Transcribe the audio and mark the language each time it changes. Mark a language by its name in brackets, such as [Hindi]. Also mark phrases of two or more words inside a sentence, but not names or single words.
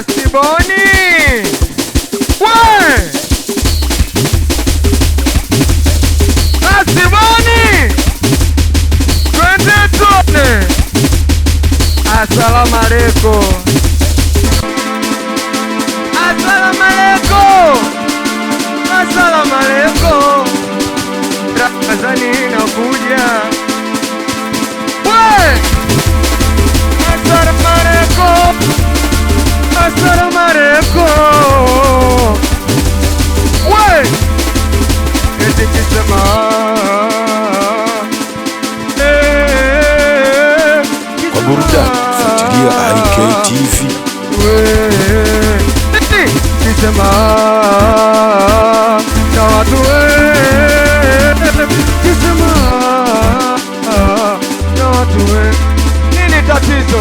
[Swahili] Asiboni we Asiboni twende tuone. [Arabic] السلام عليكم. السلام عليكم. السلام عليكم. [Swahili] Ramadhani inakuja. [Arabic] السلام عليكم. السلام عليكم. [Swahili] Eti kisema kwa burudani fuatilia IKTV. Kisema na watu kisema na watu nini tatizo?